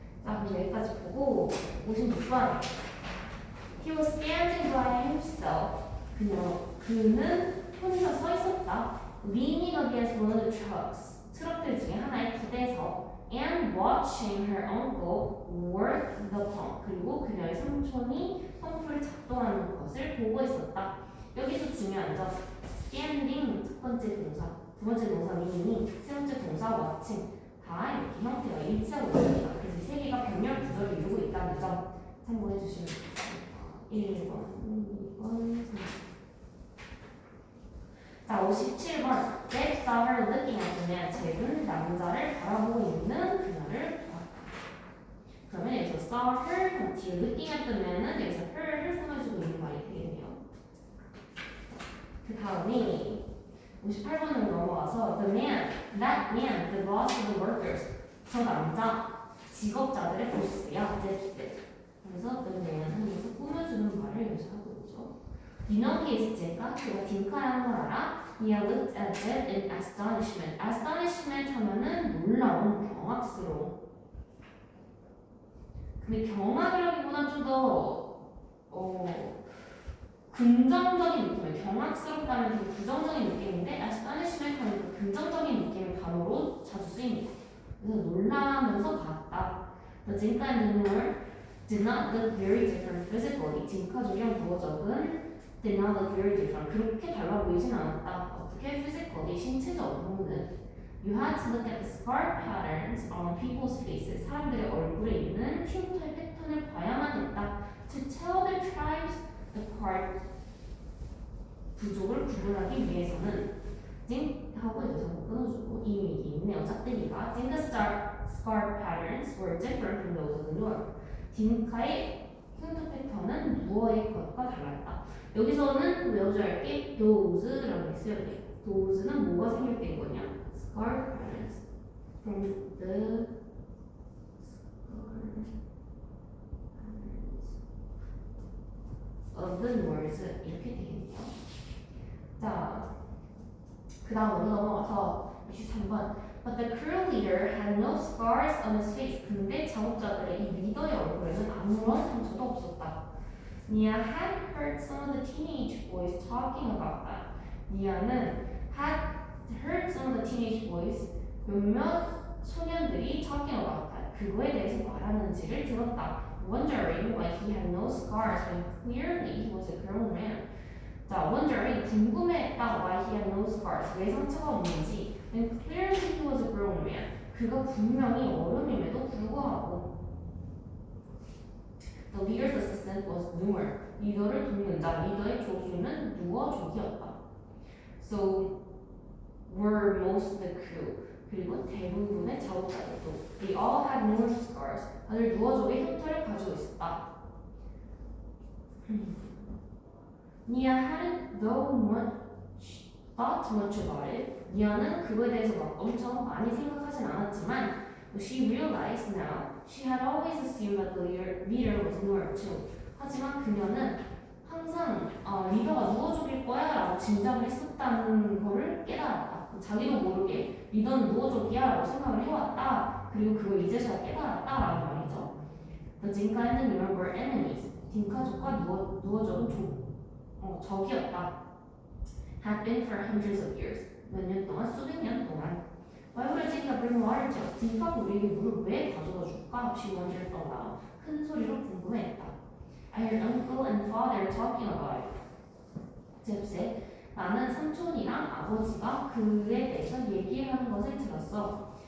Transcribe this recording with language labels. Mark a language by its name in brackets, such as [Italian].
[Korean] 자, 그럼 여기까지 보고 56번 [English] He was standing by himself. [Korean] 그는 혼자 서 있었다. [English] Leaning against one of the trucks. [Korean] 트럭들 중에 하나에 기대서 [English] and watching her uncle work the pump. [Korean] 그리고 그녀의 삼촌이 펌프를 작동하는 것을 보고 있었다. 여기서 중요한 점 standing 첫 번째 동사, 두 번째 동사 leaning, 세 번째 동사 watching 다 이렇게 형태가 일치하고 있습니다. 그래서 이 세 개가 병렬 구조를 이루고 있다는 점 참고해 주시면 되겠습니다. 1번, 2번, 3번. 자, 57번. [English] Jack saw her looking at the man. [Korean] 잭은 남자를 바라보고 있는 그녀를 보았다. 그러면 여기서 saw her, 뒤에 [English] looking at the man [Korean] 은 여기서 her를 꾸며주고 있는 말이 되겠네요. 그 다음에 58번으로 넘어가서 [English] the man, that man, the boss of the workers. [Korean] 저 남자, 직업자들의 보스야. [English] Jack said. [Korean] 그래서 the man 하면서 꾸며주는 말을 여기서 하고 있죠. [English] You know he is 잭가? [Korean] 그가 딩카라는 걸 알아? [English] He looked at Jet in astonishment. [Korean] Astonishment 하면은 놀라운, 경악스러운. 근데 경악이라기보다는 좀 더 긍정적인 느낌이에요. 경악스럽다면 좀 부정적인 느낌인데 astonishment 하면 그 긍정적인 느낌의 단어로 자주 쓰입니다. 그래서 놀라면서 봤다. [English] The 딩카 and the Noor did not look very different physically. [Korean] 딩카족이랑 누어적은 [English] did not look very different. [Korean] 그렇게 달라 보이진 않았다. [English] 어떻게 physically 신체적으로는 You had to look at the scar patterns on people's faces. [Korean] 사람들의 얼굴에 있는 흉터 패턴을 봐야만 했다. [English] To tell the tribes apart. [Korean] 부족을 구분하기 위해서는 하고 여기서 끊어주고 이미 있네요. [English] 짝대기가 The scar patterns were different from those of the Noor. [Korean] 딩카의 흉터 패턴은 누어의 것과 달랐다. 여기서는 외워줘야 할 게 those라고 써야 돼. those는 뭐가 생략된 거냐? [English] Scar patterns from the of the Noors 이렇게 되겠네요. [Korean] 자, 그 다음으로 넘어가서 23번 [English] But the crew leader had no scars on his face. [Korean] 근데 작업자들의 이 리더의 얼굴에는 아무런 상처도 없었다. [English] Nia had heard some of the teenage boys talking about that. 니아는 had heard some of the teenage boys [Korean] 몇몇 소년들이 [English] talking about that. [Korean] 그거에 대해서 말하는지를 들었다. [English] Wondering why he had no scars when clearly he was a grown man. [Korean] 자, wondering 궁금해했다. [English] Why he had no scars. [Korean] 왜 상처가 없는지. [English] And clearly he was a grown man. [Korean] 그가 분명히 어른임에도 불구하고. [English] The leader's assistant was Noor. [Korean] 리더를 돕는 자, 리더의 조수는 누어족이었다. [English] So were most of the crew. [Korean] 그리고 대부분의 작업자들도. [English] They all had Noor scars. [Korean] 다들 누어족의 흉터를 가지고 있었다. [English] Nia hadn't thought much about it. [Korean] 니아는 그거에 대해서 막 엄청 많이 생각하진 않았지만 [English] she realized now she had always assumed that the leader was Noor too. [Korean] 하지만 그녀는 항상 리더가 누어족일 거야 라고 짐작을 했었다는 거를 깨달았다. 자기도 모르게 리더는 누어족이야 라고 생각을 해왔다. 그리고 그걸 이제서야 깨달았다 라는 말이죠. [English] The Dinka and the Noor were enemies. [Korean] 딩카족과 누어족은 적이었다. [English] Had been for hundreds of years. [Korean] 몇 년 동안, 수백 년 동안. [English] Why would Dinka bring water to us? [Korean] 딩카가 우리에게 물을 왜 가져다 줄까? [English] She wondered aloud. [Korean] 큰 소리로 궁금해했다. [English] I heard uncle and father talking about it. Jeb said, [Korean] 나는 삼촌이랑 아버지가 그에 대해서 얘기를 하는 것을 들었어.